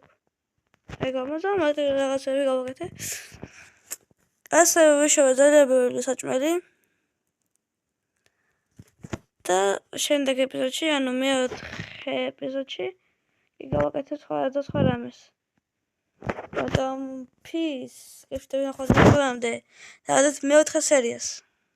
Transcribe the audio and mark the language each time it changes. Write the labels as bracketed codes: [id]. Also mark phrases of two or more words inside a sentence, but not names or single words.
[ka] ეგა მაგრამ რაღაცები გავაკეთე. ასევე ვიშოვე ძალიან ბევრი საჭმელი. და შემდეგ ეპიზოდში, ანუ მეოთხე ეპიზოდში გავაკეთე სხვა რამეს. [en] Peace. If you don't know what I'm doing, that's my other series.